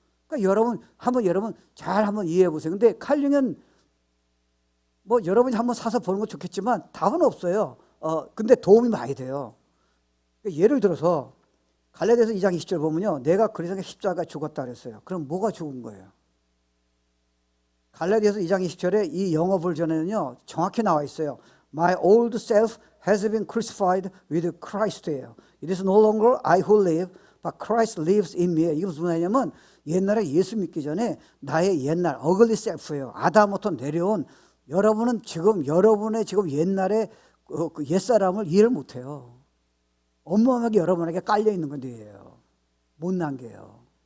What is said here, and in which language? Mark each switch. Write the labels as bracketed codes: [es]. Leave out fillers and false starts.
[ko] 그러니까 여러분 잘 한번 이해해 보세요. 근데 칼륨은 뭐 여러분이 한번 사서 보는 건 좋겠지만 답은 없어요. 근데 도움이 많이 돼요. 그러니까 예를 들어서 갈라디아서 2장 20절 보면요 내가 그리스도의 십자가에 죽었다 그랬어요. 그럼 뭐가 죽은 거예요? 갈라디아서 2장 20절에 이 영어 버전에는요 정확히 나와 있어요. [en] My old self has been crucified with Christ예요. It is no longer I who live, but Christ lives in me. [ko] 이게 무슨 말이냐면 옛날에 예수 믿기 전에 나의 옛날 [en] ugly self [ko] 예요. 아담부터 내려온 여러분은 지금 여러분의 지금 옛날에 그 옛사람을 이해를 못해요. 엄마에게 여러분에게 깔려 있는 건데요. 못난 게요.